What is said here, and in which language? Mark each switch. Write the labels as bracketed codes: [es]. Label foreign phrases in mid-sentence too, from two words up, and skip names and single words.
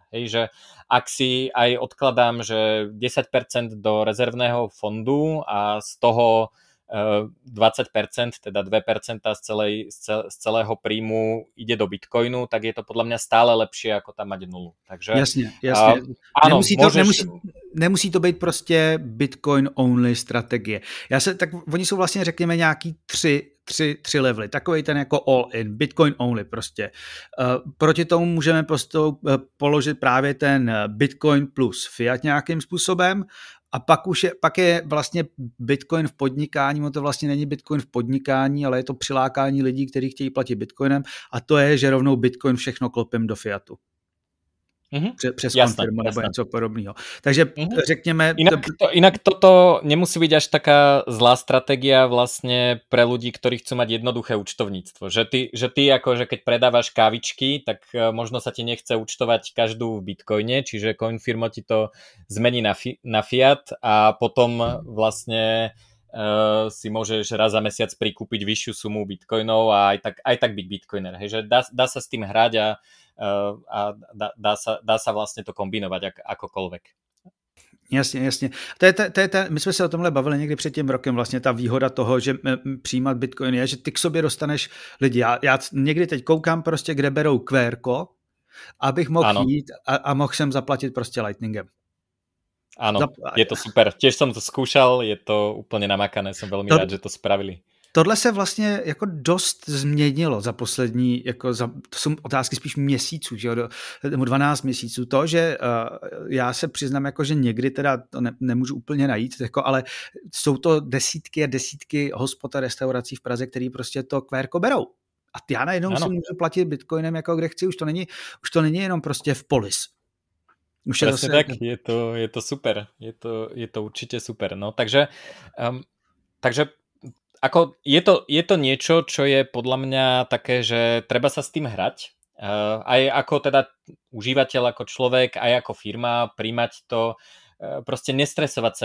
[sk] Hej, že ak si aj odkladám, že 10% do rezervného fondu a z toho 20%, teda 2% z celého príjmu ide do Bitcoinu, tak je to podľa mňa stále lepšie, ako tam mať nulu. Takže, jasne. Áno, [cs] nemusí to být prostě Bitcoin only strategie. Tak oni jsou vlastně, řekněme, nějaký tři levely. Takovej ten jako [en] all in, [cs] Bitcoin only prostě. Proti tomu můžeme položit právě ten Bitcoin plus fiat nějakým způsobem. A pak je vlastně Bitcoin v podnikání, to vlastně není Bitcoin v podnikání, ale je to přilákání lidí, kteří chtějí platit Bitcoinem a to je, že rovnou Bitcoin všechno klopem do fiatu. Přes konfirmu nebo něco podobného. Takže řekněme... [sk] Inak toto nemusí byť až taká zlá stratégia vlastne pre ľudí, ktorí chcú mať jednoduché účtovníctvo. Že ty akože keď predávaš kávičky, tak možno sa ti nechce účtovať každú v Bitcoine, čiže Coinfirmo ti to zmení na fiat a potom vlastne si môžeš raz za mesiac prikúpiť vyššiu sumu bitcoinov a aj tak byť bitcoiner. Hej, že dá sa s tým hrať a dá sa vlastne to kombinovať akokoľvek. [cs] Jasně. My jsme se o tomhle bavili někdy před tím rokem, vlastně ta výhoda toho, že přijímat Bitcoin je, že ty k sobě dostaneš lidi. Já někdy teď koukám prostě, kde berou QRko, abych mohl jít a mohl jsem zaplatit prostě Lightningem. [sk] Áno, je to super. Tiež som to skúšal, je to úplne namakané, som veľmi rád, že to spravili. [cs] Tohle se vlastně jako dost změnilo za poslední, to jsou otázky spíš měsíců, že 12 měsíců. To, že já se přiznám, jako, že někdy teda to nemůžu úplně najít, jako, ale jsou to desítky a desítky hospod a restaurací v Praze, který prostě to QRko berou. A já najednou si můžu platit bitcoinem, jako kde chci, už to není jenom prostě v Polis. [sk] Presne tak, je to super. Je to určite super. No, takže ako je to niečo, čo je podľa mňa také, že treba sa s tým hrať. Aj ako teda užívateľ, ako človek, aj ako firma, príjmať to, proste nestresovať sa.